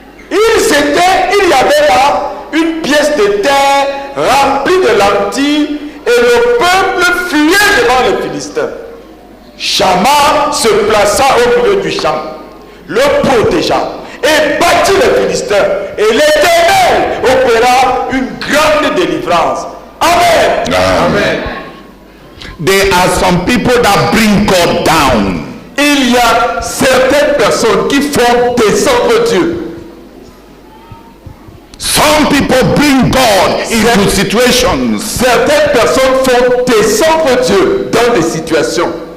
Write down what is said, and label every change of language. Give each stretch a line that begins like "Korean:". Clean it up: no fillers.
French: Il y avait là une pièce de terre remplie de lentilles et le peuple fuyait devant les Philistins. Shama se plaça au milieu du champ, le protégea et battit les Philistins. Et l'Éternel opéra une grande délivrance. Amen. Amen.
English: There are some people that bring God down.
French: Il y a certaines personnes qui font descendre Dieu.
English: Some people bring God into situations.
French: Certaines personnes font descendre Dieu dans des situations.